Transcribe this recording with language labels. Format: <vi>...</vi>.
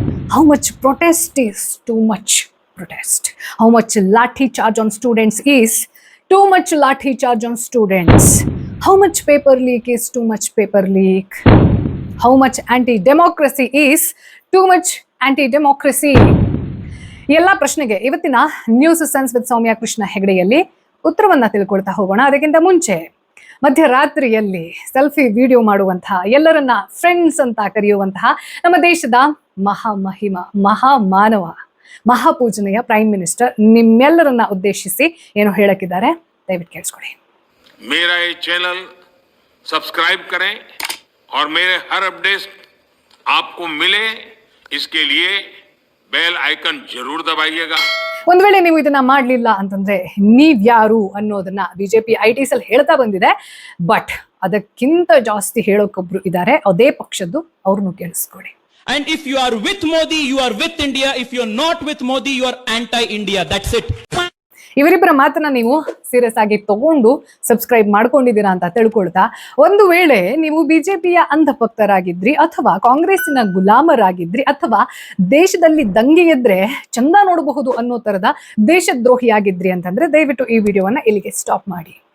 <en>How much protest is too much protest? How much lathi charge on students is too much lathi charge on students? How much paper leak is too much paper leak? How much anti-democracy is too much anti-democracy?</en> <kn>ಎಲ್ಲ ಪ್ರಶ್ನೆಗೆ ಇವತ್ತಿನ news sense with ಸೌಮ್ಯ ಕೃಷ್ಣ ಹೆಗಡೆಯಲ್ಲಿ ಉತ್ತರವನ್ನ ತಿಳ್ಕೊಳ್ತಾ ಹೋಗೋಣ. ಅದಕ್ಕಿಂತ ಮುಂಚೆ ಮಧ್ಯರಾತ್ರಿಯಲ್ಲಿ selfie video ಮಾಡುವಂತಹ, ಎಲ್ಲರನ್ನ ಫ್ರೆಂಡ್ಸ್ ಅಂತ ಕರೆಯುವಂತಹ ನಮ್ಮ ದೇಶದ ಮಹಾಮಹಿಮ, ಮಹಾಮಾನವ, ಮಹಾಪೂಜನೆಯ ಪ್ರೈಮ್ ಮಿನಿಸ್ಟರ್ ನಿಮ್ಮೆಲ್ಲರನ್ನ ಉದ್ದೇಶಿಸಿ ಏನು ಹೇಳಕ್ಕಿದ್ದಾರೆ, ದಯವಿಟ್ಟು ಕೇಳಿಸ್ಕೊಳ್ಳಿ.</kn> <hi>मेरा ये चैनल सब्सक्राइब करें और मेरे हर अपडेट आपको मिले, इसके लिए बेल आइकन जरूर दबाइएगा.</hi> <kn>ಒಂದ್ ವೇಳೆ ನೀವು ಇದನ್ನ ಮಾಡ್ಲಿಲ್ಲ ಅಂತಂದ್ರೆ ನೀವ್ಯಾರು ಅನ್ನೋದನ್ನ ಬಿಜೆಪಿ ಐಟಿಸ್ ಅಲ್ಲಿ ಹೇಳ್ತಾ ಬಂದಿದೆ. ಬಟ್ ಅದಕ್ಕಿಂತ ಜಾಸ್ತಿ ಹೇಳೋಕೊಬ್ರು ಇದ್ದಾರೆ, ಅದೇ ಪಕ್ಷದ್ದು, ಅವ್ರನ್ನು ಕೇಳಿಸ್ಕೊಡಿ.</kn> <en>And if you are with Modi, you are with India. If you are not with Modi, you are anti-India. That's it.</en> <kn>ಇವರಿಬ್ಬರ ಮಾತನ್ನ ನೀವು ಸೀರಿಯಸ್ ಆಗಿ ತಗೊಂಡು ಸಬ್ಸ್ಕ್ರೈಬ್ ಮಾಡ್ಕೊಂಡಿದ್ದೀರಾ ಅಂತ ತಿಳ್ಕೊಳ್ತಾ, ಒಂದು ವೇಳೆ ನೀವು ಬಿಜೆಪಿಯ ಅಂಧಭಕ್ತರಾಗಿದ್ರಿ ಅಥವಾ ಕಾಂಗ್ರೆಸ್ಸಿನ ಗುಲಾಮರಾಗಿದ್ರಿ ಅಥವಾ ದೇಶದಲ್ಲಿ ದಂಗೆ ಎದ್ರೆ ಚಂದ ನೋಡಬಹುದು ಅನ್ನೋ ತರದ ದೇಶದ್ರೋಹಿಯಾಗಿದ್ರಿ ಅಂತಂದ್ರೆ ದಯವಿಟ್ಟು ಈ ವಿಡಿಯೋವನ್ನ ಇಲ್ಲಿಗೆ ಸ್ಟಾಪ್ ಮಾಡಿ.</kn>